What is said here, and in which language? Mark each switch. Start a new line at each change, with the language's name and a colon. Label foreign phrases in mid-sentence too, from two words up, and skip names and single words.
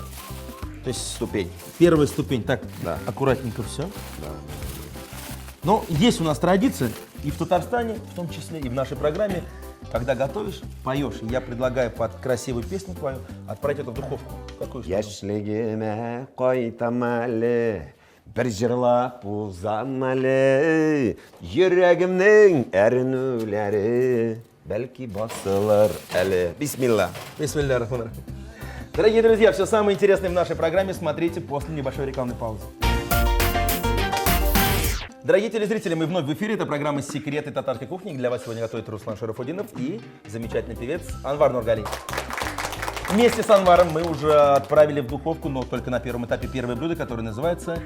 Russian: То есть ступень. первая ступень. Так, Да. аккуратненько все. Да. Но есть у нас традиция, и в Татарстане, в том числе, и в нашей программе, когда готовишь, поешь. И я предлагаю под красивую песню твою отправить это в духовку. Какую что?
Tatar: Яшьлегиме кайтам әле, бер җырлап узам әле, йөрәгемнең әрнүләре, бәлки басылыр әле. Бисмилла.
Arabic: بسم الله الرحمن الرحيم.
Russian: Дорогие друзья, все самое интересное в нашей программе смотрите после небольшой рекламной паузы. Дорогие телезрители, мы вновь в эфире. Это программа «Секреты татарской кухни». Для вас сегодня готовит Руслан Шарафутдинов и замечательный певец Анвар Нургалиев. Вместе с Анваром мы уже отправили в духовку, но только на первом этапе первое блюдо, которое называется...